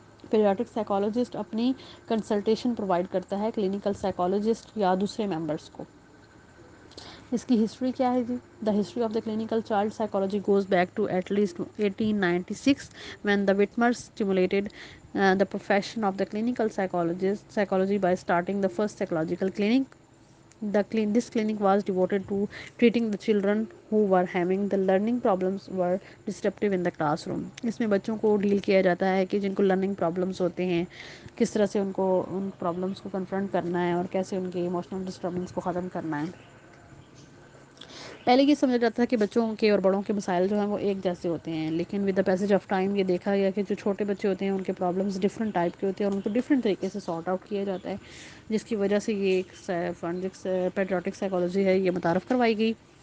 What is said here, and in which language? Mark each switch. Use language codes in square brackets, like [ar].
[ur] Paediatric psychologist اپنی consultation provide کرتا ہے کلینکل سائیکالوجسٹ یا دوسرے ممبرس کو. اس کی ہسٹری کیا ہے جی؟ [en] The history of the clinical child psychology goes back to at least 1896 when the Whitmers stimulated the profession of the clinical psychology by starting the first psychological clinic. This clinic was devoted to treating the children who were having the learning problems were disruptive in the classroom. [ur] اس میں بچوں کو deal کیا جاتا ہے کہ جن کو learning problems ہوتے ہیں کس طرح سے ان کو ان پرابلمس کو کنفرنٹ کرنا ہے اور کیسے ان کے ایموشنل ڈسٹربنس کو ختم کرنا ہے. پہلے یہ سمجھا جاتا ہے کہ بچوں کے اور بڑوں کے مسائل جو ہیں وہ ایک جیسے ہوتے ہیں, لیکن [en] with the passage of time [ur] یہ دیکھا گیا کہ جو چھوٹے بچے ہوتے ہیں ان کے پرابلمس ڈفرینٹ ٹائپ کے ہوتے ہیں اور ان کو ڈفرینٹ طریقے سے سارٹ آؤٹ کیا جاتا ہے, جس کی وجہ سے یہ ایک پیڈریاٹک سائیکالوجی ہے یہ متعارف کروائی گئی.